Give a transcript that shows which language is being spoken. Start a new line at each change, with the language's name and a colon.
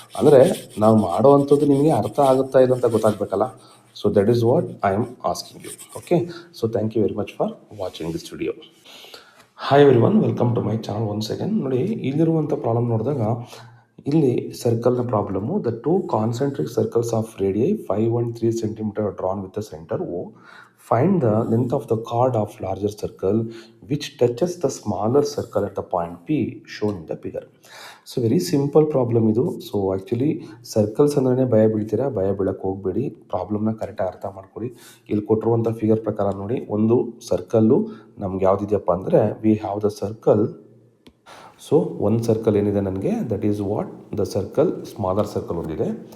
Kannada: ಅಂದರೆ ನಾವು ಮಾಡೋ ಅಂಥದ್ದು ನಿಮಗೆ ಅರ್ಥ ಆಗುತ್ತಾ ಇಲ್ಲ ಅಂತ ಗೊತ್ತಾಗಬೇಕಲ್ಲ.
English: So that is what I am asking you. Okay, so thank you very much for watching this video. Hi everyone, welcome to my channel once again.
Kannada: ನೋಡಿ, ಇಲ್ಲಿರುವಂಥ ಪ್ರಾಬ್ಲಮ್ ನೋಡಿದಾಗ ಇಲ್ಲಿ ಸರ್ಕಲ್ನ problem.
English: The 2 concentric circles of radii 5 and 3 centimeter are drawn with the center O. Find the length of the chord of larger circle which touches the smaller circle at the point P shown in the figure. So very simple problem ಇದು.
Kannada: So actually circles ಅಂದ್ರೆ ಭಯ ಬೀಳ್ತೀರಾ, ಭಯ ಬೀಳಕ್ಕೆ ಹೋಗಬೇಡಿ. ಪ್ರಾಬ್ಲಮ್ನ ಕರೆಕ್ಟಾಗಿ ಅರ್ಥ ಮಾಡ್ಕೊಳ್ಳಿ. ಇಲ್ಲಿ ಕೊಟ್ಟಿರುವಂಥ ಫಿಗರ್ ಪ್ರಕಾರ ನೋಡಿ, ಒಂದು ಸರ್ಕಲ್ಲು ನಮ್ಗೆ ಯಾವುದಿದೆಯಪ್ಪ ಅಂದರೆ,
English: We have the circle.
Kannada: So ಒಂದು ಸರ್ಕಲ್ ಏನಿದೆ ನನಗೆ,
English: that is what the circle,
Kannada: smaller circle ಒಂದಿದೆ.